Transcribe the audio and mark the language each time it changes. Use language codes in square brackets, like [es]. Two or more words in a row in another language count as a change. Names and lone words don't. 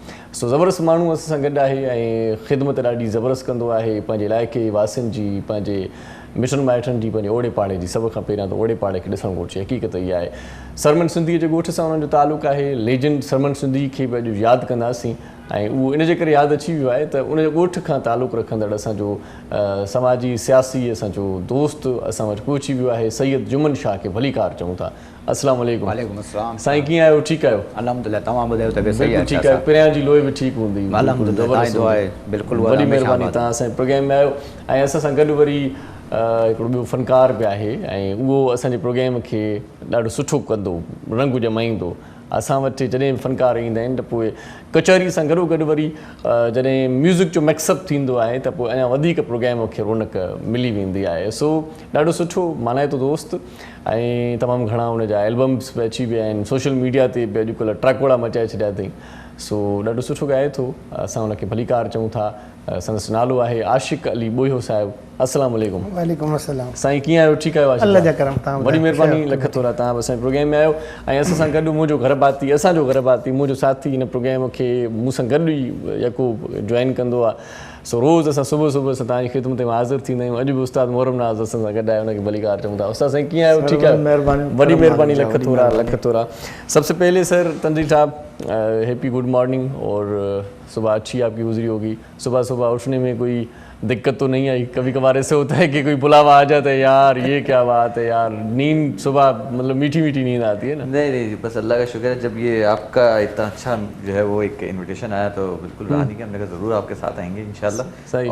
[sd] सो ज़बरदस्त माण्हू असां सां गॾु आहे ऐं ख़िदमत ॾाढी ज़बरदस्त कंदो आहे पंहिंजे इलाइक़े वासियुनि जी, पंहिंजे मिटनि माइटनि जी पंहिंजे ओड़े पाड़े जी सभ खां पहिरियां त ओड़े पाड़े खे ॾिसणु घुरिजे हक़ीक़त इहा आहे सरमन सिंधीअ जे ॻोठ सां उन्हनि जो तालुक़ु आहे लेजेंड सरमन सिंधी खे बि अॼु यादि कंदासीं ऐं उहो इन जे करे यादि अची वियो आहे त उनजे ॻोठ खां तालुक़ु रखंदड़ असांजो समाजी सियासी असांजो दोस्त असां वटि पहुची वियो आहे सैयद जुमन शाह खे भलीकार चऊं था [ar] السلام عليكم. وعليكم السلام. [sd] साईं कीअं आहियो ठीकु आहियो? अल्हम्दुलिल्लाह तमामु ॿुधायो तबियत सही आहे ठीकु आहे पहिरियां जी लोही बि ठीकु हूंदी अल्हम्दुलिल्लाह दुआ आहे बिल्कुलु वॾी महिरबानी तव्हां असांजे प्रोग्राम में आहियो ऐं असां सां गॾु वरी हिकिड़ो ॿियो फ़नकार बि आहे ऐं उहो असांजे प्रोग्राम खे ॾाढो सुठो कंदो रंग ॼमाईंदो असां वटि जॾहिं फ़नकार ईंदा आहिनि त पोइ कचहरी सां गॾोगॾु वरी जॾहिं म्यूज़िक जो मिक्सअप थींदो आहे त पोइ अञा वधीक प्रोग्राम खे रौनक मिली वेंदी आहे सो ॾाढो सुठो मल्हाए थो दोस्त ऐं तमामु घणा हुनजा एल्बम्स बि अची विया आहिनि [en] social media [sd] ते बि अॼुकल्ह ट्रकोड़ा मचाए छॾिया अथई सो ॾाढो सुठो ॻाए थो असां हुनखे भलीकार चऊं था संदसि नालो आहे आशिक़ अली ॿोयो साहिबु [ar] السلام عليكم. وعليكم السلام. [sd] साईं कीअं आहियो ठीकु आहियो? अल्लाह जा करम तव्हां वॾी महिरबानी लख थोरा तव्हां बि असांजे प्रोग्राम में आहियो ऐं असां सां गॾु मुंहिंजो घर भाती असांजो घर भाती मुंहिंजो साथी हिन प्रोग्राम खे मूं सां गॾु ई यको जॉइन कंदो आहे सो रोज़ असां सुबुह सुबुह सां तव्हांजी ख़िदमत में हाज़िर थींदा आहियूं अॼु बि उस्ताद मोहरम नाज़ असां सां गॾु आहे हुनखे भलीकार चऊं था उस्ताद साईं कीअं आहियो ठीकु आहे? वॾी महिरबानी लख थोरा [ur] سب سے پہلے سر تنزیل صاحب [en] happy good morning [ur] اور صبح اچھی آپ کی گزری ہوگی صبح صبح اٹھنے میں کوئی دقت تو نہیں آئی? کبھی کبھار ایسے ہوتا ہے کہ کوئی بلاوا آ جاتا ہے یار یہ کیا بات ہے یار نیند صبح مطلب میٹھی میٹھی نیند آتی ہے نا? نہیں بس اللہ کا شکر ہے جب یہ آپکا اتنا اچھا جو ہے وہ ایک انویٹیشن آیا تو بالکل آنے کی ہم نے کہا ضرور آپکے ساتھ آئیں گے ان شاء اللہ.